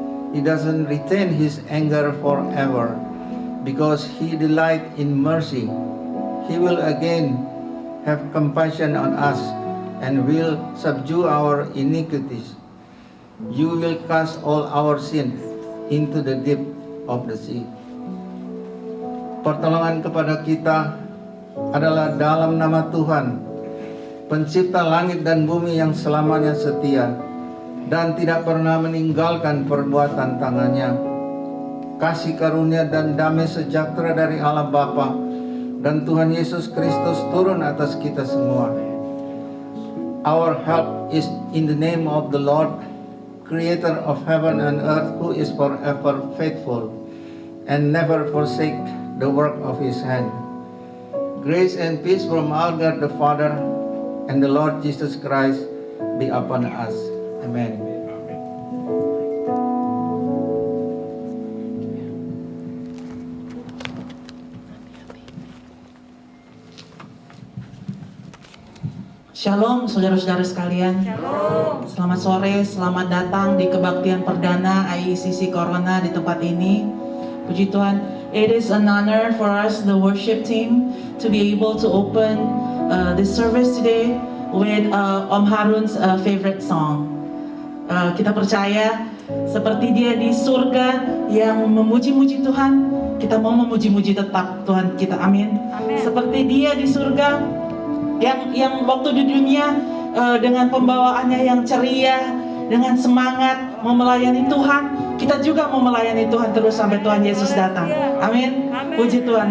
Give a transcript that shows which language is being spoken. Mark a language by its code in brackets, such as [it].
[en] He doesn't retain his anger forever, because he delights in mercy. He will again have compassion on us and will subdue our iniquities. You will cast all our sin into the deep of the sea. [id] Pertolongan kepada kita adalah dalam nama Tuhan, pencipta langit dan bumi yang selamanya setia dan tidak pernah meninggalkan perbuatan tangannya. Kasih karunia dan damai sejahtera dari Allah Bapa dan Tuhan Yesus Kristus turun atas kita semua. [en] Our help is in the name of the Lord, Creator of heaven and earth, who is forever faithful and never forsake the work of his hand. Grace and peace from our God the Father and the Lord Jesus Christ be upon us. Amen. [id] Shalom saudara-saudara sekalian. Shalom. Selamat sore, selamat datang di kebaktian perdana IECC Corona di tempat ini. Puji Tuhan. [en] It is an honor for us, the worship team, to be able to open this service today with Om Harun's favorite song. [id] Kita percaya seperti dia di surga yang memuji-muji Tuhan, kita mau memuji-muji tetap Tuhan kita. Amin. Amin. Seperti dia di surga yang waktu di dunia dengan pembawaannya yang ceria, dengan semangat mau melayani Tuhan, kita juga mau melayani Tuhan terus sampai Tuhan Yesus datang. Amin. Puji Tuhan.